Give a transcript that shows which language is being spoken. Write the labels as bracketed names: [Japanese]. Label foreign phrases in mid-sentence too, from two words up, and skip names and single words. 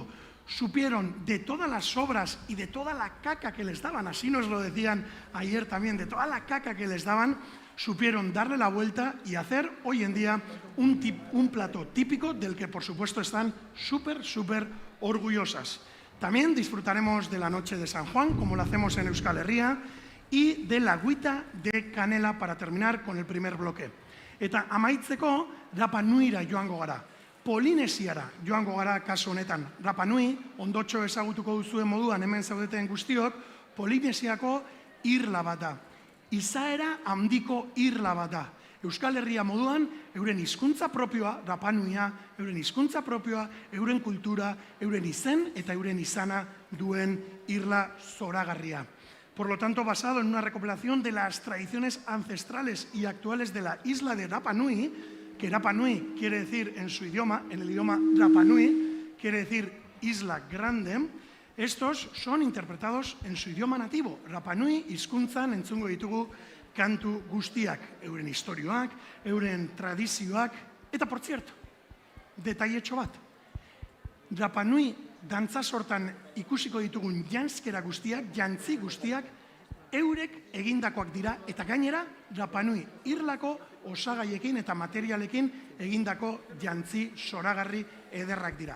[Spanish] Supieron de todas las sobras y de toda la caca que les daban, así nos lo decían ayer también, de toda la caca que les daban, supieron darle la vuelta y hacer hoy en día un plato típico del que por supuesto están súper orgullosas. También disfrutaremos de la noche de San Juan, como lo hacemos en Euskal Herria, y de la agüita de canela para terminar con el primer bloque. [Basque] Eta amaitzeko Rapa Nuira joango gara. Polinesiara joango gara kasu honetan. Rapa Nui, ondotxo ezagutuko duzuen moduan hemen zaudeten guztiok, Polinesiako irla bat da. Izaera handiko irla bat da. Euskal Herria moduan, euren hizkuntza propioa, Rapa Nuia, euren hizkuntza propioa, euren kultura, euren izen eta euren izana duen irla zoragarria. [Spanish] Por lo tanto, basado en una recopilación de las tradiciones ancestrales y actuales de la isla de Rapa Nui, que Rapa Nui quiere decir en su idioma, en el idioma Rapa Nui, quiere decir isla grande, estos son interpretados en su idioma nativo. [Basque] Rapa Nui hizkuntzan entzungo ditugu kantu guztiak, euren historioak, euren tradizioak, eta [Spanish] por cierto, [Basque] detailetxo bat, Rapa Nui dantza sortan ikusiko ditugun janzkera guztiak, jantzi guztiak, eurek egindakoak dira, eta gainera Rapa Nui irlako osagaiekin eta materialekin egindako jantzi zoragarri ederrak dira.